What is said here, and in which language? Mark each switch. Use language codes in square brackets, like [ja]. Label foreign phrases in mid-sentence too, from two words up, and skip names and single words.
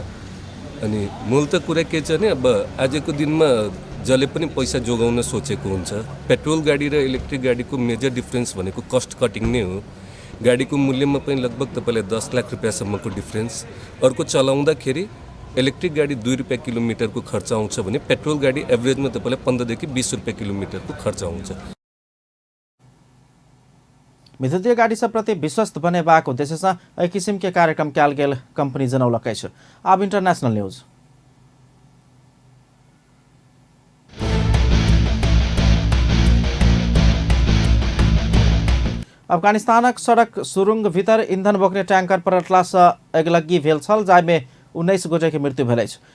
[ne] अनि मूल त कुरा के छ भने अब आजको दिनमा जसले पनि पैसा जोगाउन सोचेको हुन्छ, पेट्रोल गाडी र इलेक्ट्रिक गाडीको [en] major difference [ne] भनेको [en] cost cutting [ne] नै हो। गाडीको मूल्यमा पनि लगभग तपाईँलाई 10 लाख रुपियाँसम्मको डिफ्रेन्स। अर्को चलाउँदाखेरि इलेक्ट्रिक गाडी 2 रुपियाँ किलोमिटरको खर्च आउँछ भने पेट्रोल गाडी एभरेजमा तपाईँलाई 15 देखि 20 रुपियाँ किलोमिटरको खर्च आउँछ। [mai] विद्युतीय गाड़ी सब प्रति विश्वस्त बनेबाक उद्देश्य से एहि किसिम के कार्यक्रम कयल गेल कंपनी जनौलकै छ। [en] अब international news। [mai] अफगानिस्तानक सड़क सुरुंग भीतर ईंधन बोक्ने टैंकर पलटला से अगिलग्गी भेल छल, जाहिमे 19 गोटे के मृत्यु भेल अछि।